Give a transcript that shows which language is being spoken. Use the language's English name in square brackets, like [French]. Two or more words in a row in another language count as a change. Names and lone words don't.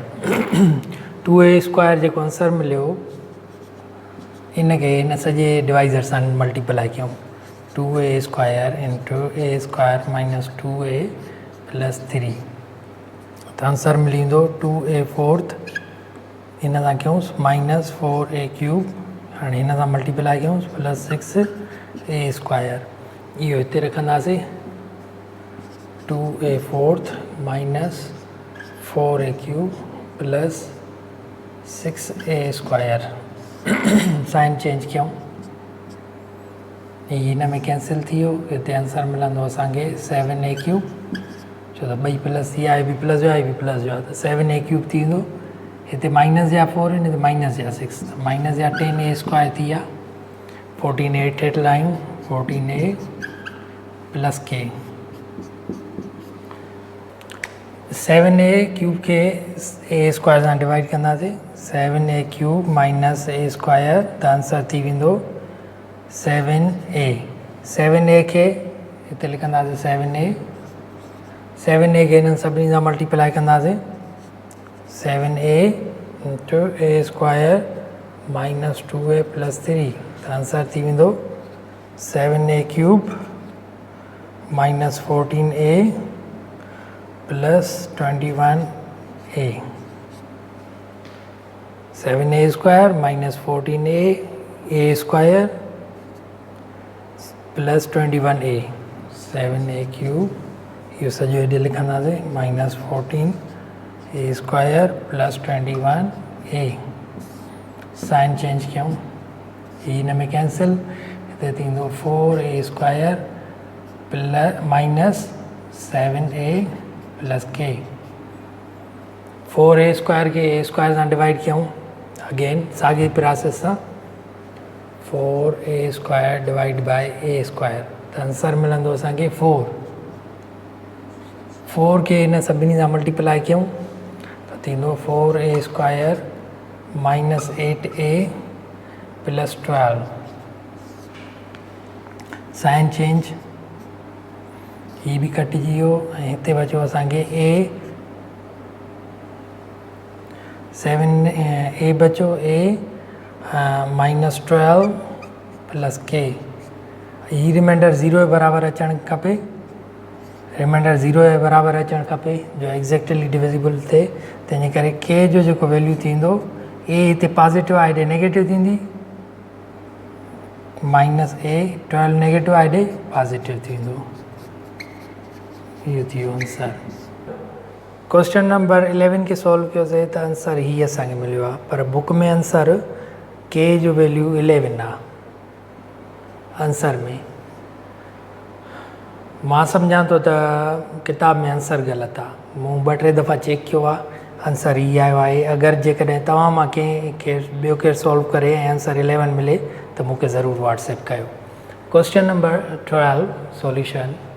[Sindhi] 2a² जेको आंसर मिलियो इनखे हिन सॼे डिवाइज़र सां मल्टीप्लाई कयूं, 2a² × a² - 2a + 3, त आंसर मिली वेंदो 2a², हिन सां कयूंसि -4a³, हाणे हिन सां मल्टीप्लाई कयूंसि +6a², इहो हिते रखंदासीं 2a4 माइनस 4a क्यूब प्लस 6a स्क्वायर साइन चेंज कयूं हिन में कैंसिल थी वियो हिते आंसर मिलंदो असांखे 7a क्यूब छो त ॿई प्लस थी विया ए बि प्लस जो आहे ए बि प्लस जो आहे त 7a क्यूब थी वेंदो हिते माइनस जा 4 आहिनि हिते माइनस जा 6 माइनस जा 10a स्क्वायर थी विया 14a हेठि लायूं 14a प्लस k 7a क्यूब के a स्क्वायर सां डिवाइड कंदासीं [English] 7a cube minus a square [Sindhi] त आंसर थी वेंदो 7a 7a खे हिते लिखंदासीं 7a खे हिननि सभिनी सां मल्टीप्लाई कंदासीं [English] 7a into a square minus 2a plus 3 [Sindhi] त आंसर थी वेंदो [English] 7a cube minus 14a plus 21a 7a square minus 14a a square plus 21a 7a cube [Sindhi] इहो सॼो हेॾे लिखंदासीं [English] minus 14a square plus 21a sign change [Sindhi] कयूं हिन में कैंसिल हिते थींदो [English] 4a square plus minus 7a plus k [Sindhi] 4a स्क्वायर खे a स्क्वायर सां डिवाइड कयूं अगेन साॻी प्रोसेस सां [English] 4a square divide by a square [Sindhi] त आंसर मिलंदो असांखे 4 खे हिन सभिनी सां मल्टीप्लाई कयूं त थींदो [English] 4a square minus 8a plus 12 sign change [Sindhi] ही भी कटिजी वियो ऐं हिते बचियो असांखे a 7a बचो a माइनस 12 प्लस k ही रिमाइंडर 0 जे बराबरि अचणु खपे रिमाइंडर 0 जे बराबरि अचणु खपे जो [English] exactly divisible [Sindhi] थिए तंहिंजे करे k जो जेको वैल्यू थींदो a हिते पॉजिटिव आहे हेॾे नेगेटिव थींदी माइनस a 12 नेगेटिव आहे हेॾे पॉजिटिव थींदो इहो थी वियो आंसर [English] question number 11 [Sindhi] खे सॉल्व कयोसीं त आंसर ही असांखे मिलियो आहे पर बुक में आंसर k जो वैल्यू 11 आहे आंसर में मां सम्झां थो त किताब में आंसर ग़लति आहे मूं 2-3 दफ़ा चेक कयो आहे आंसर ही आयो आहे अगरि जेकॾहिं तव्हां मां कंहिं ॿियो केरु सॉल्व करे ऐं आंसर 11 मिले त मूंखे ज़रूरु व्हाट्सएप कयो [English] question number 12 solution